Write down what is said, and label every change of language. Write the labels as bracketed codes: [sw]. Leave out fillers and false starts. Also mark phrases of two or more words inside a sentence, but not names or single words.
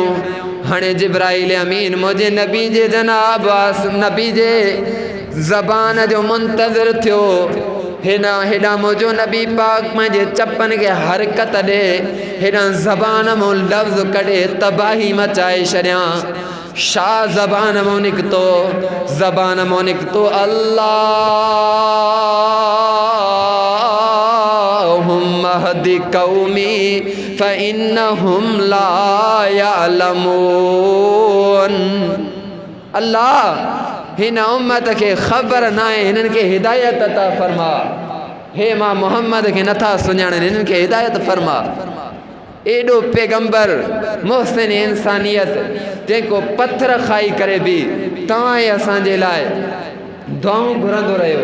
[sd] हाणे जिब्राइल अमीन मुंहिंजे नबी जे जनाब नबी जे ज़बान जो मुंतज़िर थियो। हेॾा मुंहिंजो नबी पाक पंहिंजे चपन के हरकत ॾे, हेॾा ज़बान मां लफ़्ज़ कढे तबाही मचाए छॾियां। छा ज़बान मां निकितो? ज़बान मां निकितो [ar] اللهم اهد قومي فإنهم لا يعلمون. [sd] अल्लाह हिन उम्मत के ख़बर न आहे, हिननि खे हिदायत अता फरमा। हे मां मोहम्मद के नथा सुञाणनि, हिननि खे हिदायत फरमा। एॾो पैगंबर मुहसिन इंसानियत जेको पत्थर खाई करे बि तव्हां असांजे लाइ दुआऊं घुरंदो रहियो।